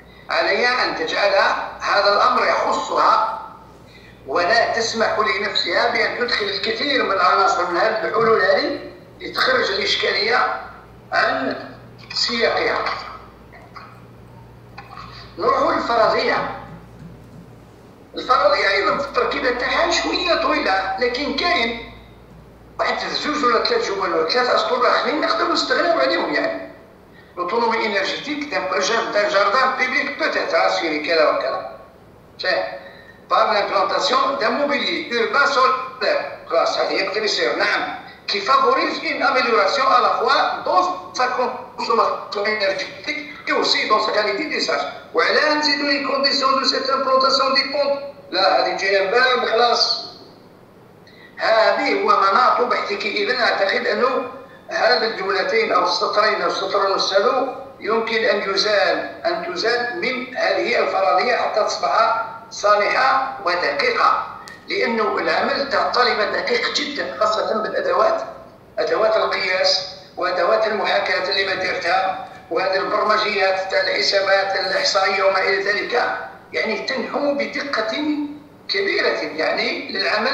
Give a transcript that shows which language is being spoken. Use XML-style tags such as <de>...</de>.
<ar>عليها أن تجعل هذا الأمر يخصها ولا تسمح لنفسها بأن تدخل الكثير من العناصر من هذه الحلول هذه لتخرج الإشكالية عن سياقها. نروح للفرضية. الفرضية أيضا في التركيبة تاعها شوية طويلة، لكن كاين واحد زوج ولا ثلاث جمل ولا ثلاث أسطر آخرين نقدروا نستغناو عليهم.</ar> <fr>يعني l'autonomie énergétique d'un jardin public peut-être assurée</fr> <ar>كذا وكذا</ar> <fr>par l'implantation d'un mobilier urbain solaire grâce à l'électricité نعم qui favorise une amélioration à la fois dans sa consommation énergétique et aussi dans sa qualité d'usage.</fr> <ar>وعلاه نزيدوا</ar> <fr>les conditions de cette implantation dépendent.</fr> <ar>لا هذه تجينا من بعد خلاص. هذه هو مناط بحثك. إذن أعتقد أنه هذه الجملتين أو السطرين أو السطر ونص يمكن أن تزال من هذه الفرضية حتى تصبح صالحة ودقيقة، لأنه العمل تاع الطالبة دقيق جدا، خاصة بالأدوات، أدوات القياس وأدوات المحاكاة اللي ما درتها، وهذه البرمجيات تاع الحسابات الإحصائية وما إلى ذلك، يعني تنحو بدقة كبيرة يعني للعمل.</ar>